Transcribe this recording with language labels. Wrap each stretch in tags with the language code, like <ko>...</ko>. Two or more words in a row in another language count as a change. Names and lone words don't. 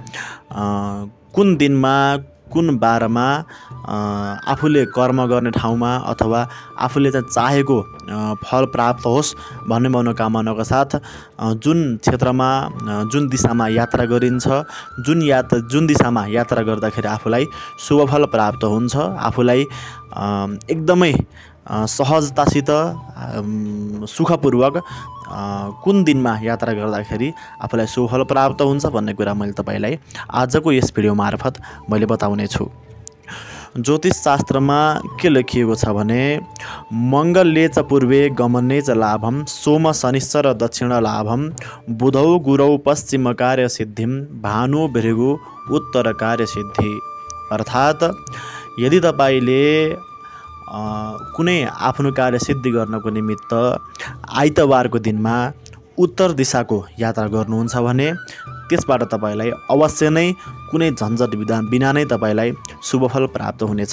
<ne>कुन दिनमा कुन बारमा आफूले कर्म गर्ने ठाउँमा अथवा आफूले चाहिँ चाहेको फल प्राप्त होस् भन्ने मनोकामनाका साथ जुन क्षेत्रमा जुन दिशामा यात्रा गरिन्छ, जुन दिशामा यात्रा गर्दाखेरि आफूलाई शुभफल प्राप्त हुन्छ, आफूलाई एकदमै सहजतासित सुखपूर्वक कुन दिनमा यात्रा गर्दाखेरि आफूलाई शुभफल प्राप्त हुन्छ भन्ने कुरा मैले तपाईलाई आजको यस भिडियो मार्फत मैले बताउने छु। ज्योतिष शास्त्रमा के लेखिएको छ भने</ne> <sa>मङ्गलले च पूर्वे गमने च लाभम सोम शनिश्चर दक्षिण लाभम बुधौ गुरौ पश्चिम कार्य सिद्धिम भानु भृगु उत्तर कार्य सिद्धि।</sa> <ne>अर्थात् यदि तपाईले कुनै आफ्नो कार्य सिद्धि गर्नको निमित्त आइतबारको दिनमा उत्तर दिशाको यात्रा गर्नुहुन्छ भने त्यसबाट तपाईलाई अवश्य नै कुनै झन्झट बिना नै तपाईलाई शुभफल प्राप्त हुनेछ।</ne>